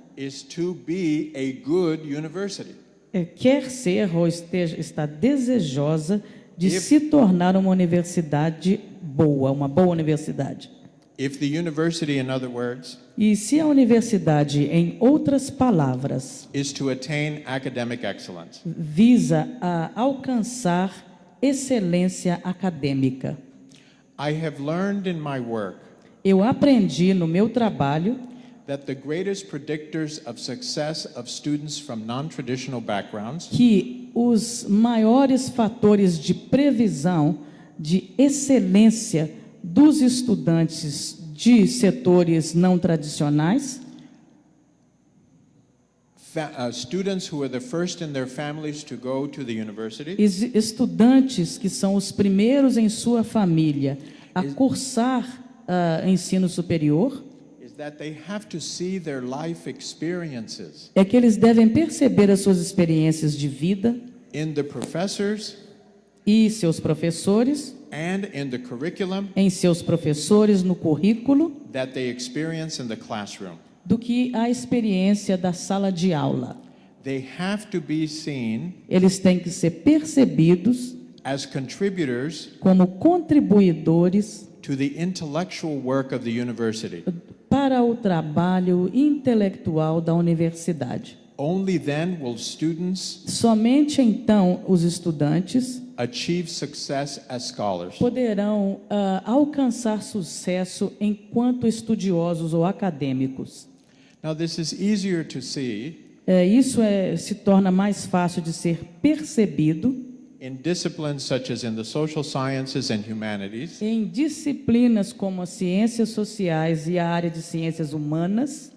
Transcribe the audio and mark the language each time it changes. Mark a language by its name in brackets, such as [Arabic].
[English] is to be a good university, [Portuguese] quer ser ou está desejosa de se tornar uma universidade boa, uma boa universidade. [English] If the university, in other words, [Portuguese] E se a universidade, em outras palavras, [English] is to attain academic excellence, [Portuguese] visa a alcançar excelência acadêmica, [English] I have learned in my work [Portuguese] eu aprendi no meu trabalho [English] that the greatest predictors of success of students from non-traditional backgrounds [Portuguese] que os maiores fatores de previsão de excelência dos estudantes de setores não tradicionais, [English] students who are the first in their families to go to the university, [Portuguese] estudantes que são os primeiros em sua família a cursar ensino superior, [English] is that they have to see their life experiences [Portuguese] é que eles devem perceber as suas experiências de vida [English] in the professors [Portuguese] e seus professores, [English] and in the curriculum [Portuguese] em seus professores no currículo, [English] that they experience in the classroom. [Portuguese] do que a experiência da sala de aula. [English] They have to be seen [Portuguese] Eles têm que ser percebidos [English] as contributors [Portuguese] como contribuidores [English] to the intellectual work of the university. [Portuguese] para o trabalho intelectual da universidade. [English] Only then will students [Portuguese] Somente então os estudantes [English] achieve success as scholars. [Portuguese] poderão alcançar sucesso enquanto estudiosos ou acadêmicos. [English] Now, this is easier to see [Portuguese] Isso se torna mais fácil de ser percebido [English] in disciplines such as in the social sciences and humanities, [Portuguese] em disciplinas como as ciências sociais e a área de ciências humanas,